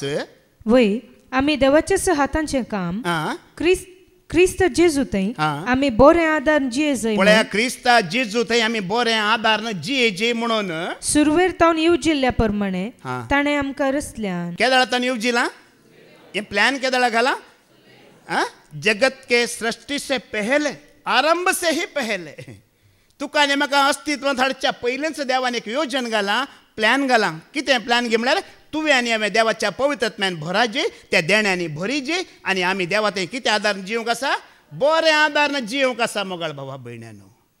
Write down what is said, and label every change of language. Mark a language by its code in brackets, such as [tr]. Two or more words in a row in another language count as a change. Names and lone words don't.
[kok] वय आमी देवाच्या हातांचें काम क्रिस्त जेजू थंय आमी बरें आदार जिये जाय पळया क्रिस्ता जेजू थंय आमी बरें आदार जिये म्हणून सुरवेर तावन येवजिल्ल्या प्रमाणे ताणें आमकां रचल्यान केदाळा तावन येवजिलां ये प्लान केदाळा घाला [hi] जगत के सृष्टि से पहले आरंभ से ही पहले [kok] तुका आनी म्हाका अस्तित्वांत हाडच्या पयलेंच देवान एक योजन घाला प्लॅन घाला कितें प्लॅन घे म्हळ्यार तुवें आनी हांवें देवाच्या पवित्रत्म्यान भराजे त्या देण्यांनी भरीजे आनी आमी देवा थंय कितें आदार जिवंक आसा बरें आदार जिवंक आसा मोगाळ भावा भयण्यांनो